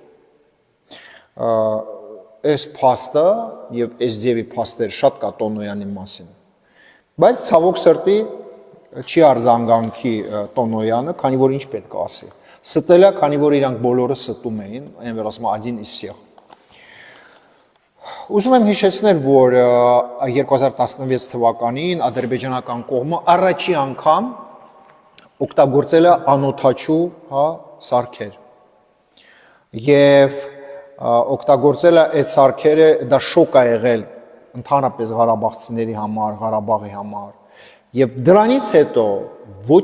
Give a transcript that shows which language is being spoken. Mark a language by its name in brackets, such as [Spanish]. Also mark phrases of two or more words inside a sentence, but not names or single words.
[Armenian] Այս փաստը եւ այս ձևի փաստեր շատ կա Տոնոյանի մասին, բայց ցավոք սրտի չի արձանգանքի Տոնոյանը, քանի որ ինչ պետք է ասի։ Ստել է, քանի որ իրանք բոլորը ստում էին, այն որ ասում [Russian] один из всех։ [Armenian] Ուզում եմ հիշեցնել, որ 2016 թվականին ադրբեջանական կողմը առաջի անգամ օգտագործել է անօթաչու, սարքեր։ Եվ օգտագործել է այդ սարքերը, դա շոկ է եղել ընդհանրապես ղարաբաղցիների համար, Ղարաբաղի համար։ Եվ դրանից հետո ոչ